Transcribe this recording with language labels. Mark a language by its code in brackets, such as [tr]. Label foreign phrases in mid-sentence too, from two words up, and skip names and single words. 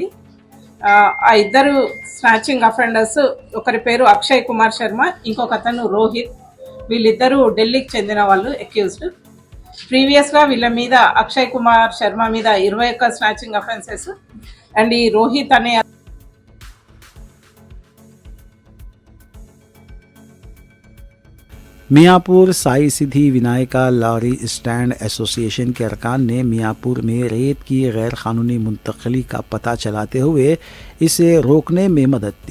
[te] ఆ 2 [en] snatching offenders, [te] ఒకరి పేరు అక్షయ్ కుమార్ శర్మ, ఇంకొక అతను రోహిత్. వీళ్ళిద్దరూ ఢిల్లీకి చెందిన వాళ్ళు [en] accused. previously [te] వీళ్ళ మీద అక్షయ్ కుమార్ శర్మ మీద 21 [en] snatching offenses and [te] ఈ రోహిత్ అనే [ur] میاں پور سائی سدھی ونائکا لاری اسٹینڈ ایسوسی ایشن کے ارکان نے میاں پور میں ریت کی غیر قانونی منتقلی کا پتہ چلاتے ہوئے اسے روکنے میں مدد دی۔